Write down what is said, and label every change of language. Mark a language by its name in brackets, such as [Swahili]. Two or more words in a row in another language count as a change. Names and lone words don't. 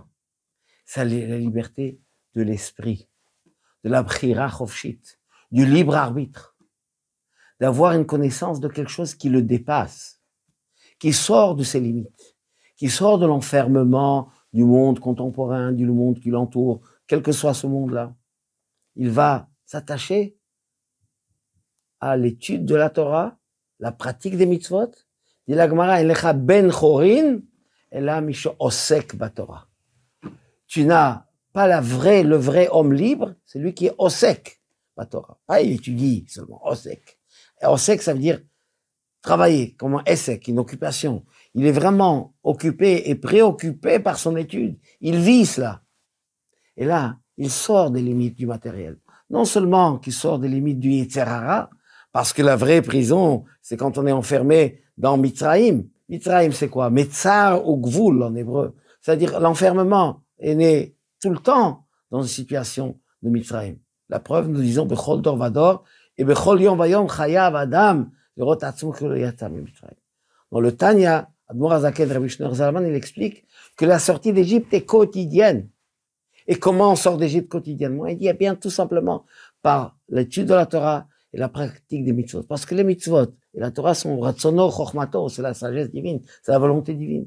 [French] C'est la liberté de l'esprit, de la [Hebrew] בחירה חופשית, [French] du libre arbitre, d'avoir une connaissance de quelque chose qui le dépasse, qui sort de ses limites, qui sort de l'enfermement du monde contemporain, du monde qui l'entoure, quel que soit ce monde-là. Il va s'attacher à l'étude de la Torah, la pratique des mitzvot. Dit la Gemara, [Hebrew] אין לך בן חורין, אלא מי שעוסק בתורה. [French] Tu n'as pas le vrai homme libre, c'est lui qui est [Hebrew] עוסק בתורה. [French] Pas il étudie seulement, osek. Et osek, ça veut dire travailler, comme un essek, une occupation. Il est vraiment occupé et préoccupé par son étude. Il vit cela. Et là, il sort des limites du matériel. Non seulement qu'il sort des limites du [Hebrew] יצר הרע, [French] parce que la vraie prison, c'est quand on est enfermé dans Mitzrayim. Mitzrayim, c'est quoi? Metzar ou Gvul en hébreu. C'est-à-dire, l'enfermement est né tout le temps dans une situation de Mitzrayim. La preuve, nous disons, [Hebrew] בכל דור ודור, et בכל יום ויום חייב אדם, לראות עצמו כאילו יצא ממצרים. [French] Dans le Tanya, Admor HaZaken Rabbi Shneur Zalman, il explique que la sortie d'Égypte est quotidienne. Et comment on sort d'Égypte quotidiennement? Il dit, eh bien, tout simplement, par l'étude de la Torah et la pratique des mitzvot. Parce que les mitzvot et la Torah sont [Hebrew] רצונו, חכמתו, [French] c'est la sagesse divine, c'est la volonté divine.